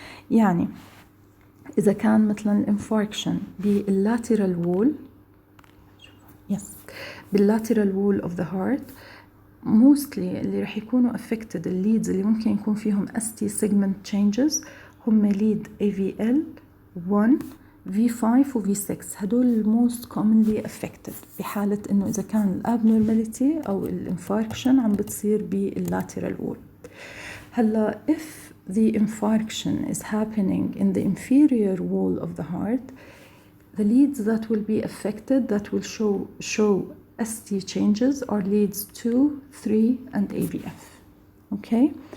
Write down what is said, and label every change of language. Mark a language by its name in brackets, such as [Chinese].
[Arabic] يعني إذا كان مثلا infarction بالlateral wall, yes, بالlateral wall of the heart, mostly اللي رح يكونوا affected leads اللي ممكن يكون فيهم ST segment changes هم lead AVL 1 V5 و V6. هدول most commonly affected بحالة إنه إذا كان abnormality أو infarction عم بتصير بالlateral wall. [English] هلا if the infarction is happening in the inferior wall of the heart, the leads that will be affected that will show ST changes are leads 2, 3 and AVF. Okay?